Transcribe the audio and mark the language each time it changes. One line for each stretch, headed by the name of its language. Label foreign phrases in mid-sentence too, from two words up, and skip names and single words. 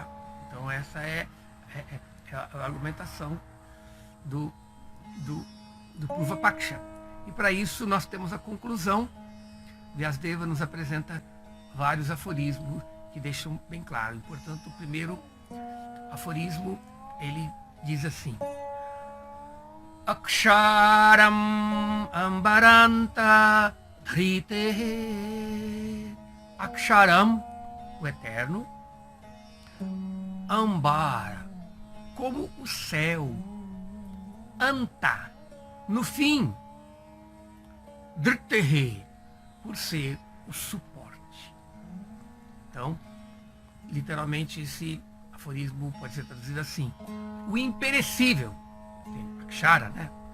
Portuguese: Então essa é a argumentação do Purva-paksha. E para isso nós temos a conclusão. Vyasadeva nos apresenta vários aforismos que deixam bem claro. E, portanto, o primeiro aforismo, ele diz assim:
Sanskrit: अक्षरमम्बरान्तधृतेः.
Portuguese: Aksharam, o eterno. Ambara, como o céu. Anta, no fim. Dhritehe, por ser o suporte. Então, literalmente, esse aforismo pode ser traduzido assim: o imperecível, Akshara, né?